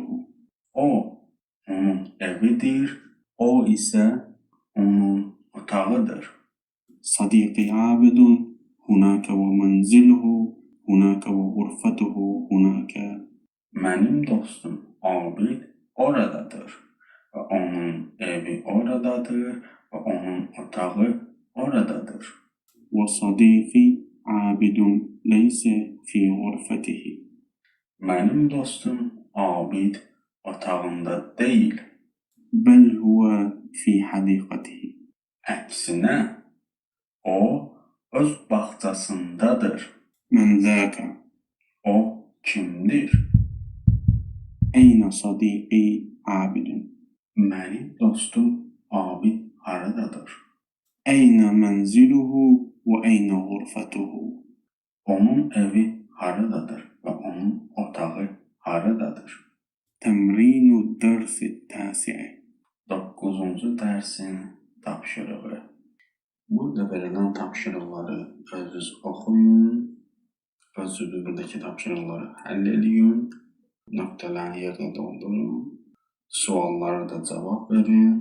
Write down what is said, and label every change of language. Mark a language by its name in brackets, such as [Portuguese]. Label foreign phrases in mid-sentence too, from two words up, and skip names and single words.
[Azerbaijani] O onun evidir, o isə onun otağıdır. [Arabic] صديقي عابد هناك ومنزله هناك وغرفته هناك [Azerbaijani] Mənim dostum Abid oradadır və onun evi oradadır və onun otağı oradadır. [Arabic] وصديقي عابد ليس في غرفته. [Azerbaijani] Mənim dostum abid otağında deyil. [Arabic] بل هو في حديقته. [Azerbaijani] Əksinə, o öz bağçasındadır. [Arabic] من ذاك؟ [Azerbaijani] O kimdir? [Arabic] أين صديقي عابد؟ [Azerbaijani] Mənim dostum abid haradadır? [Arabic] أين منزله وأين غرفته؟ [Azerbaijani] Onun evi haradadır və onun otağı haradadır? [Arabic] تمرين الدرس التاسع. [Azerbaijani] 9-cu dərsin tapşırığı. Burada verilən tapşırıqları özünüz oxuyun, özünüzdəki tapşırıqları həll edin, nöqtələrini yerdə doldurun, suallara da cavab verin.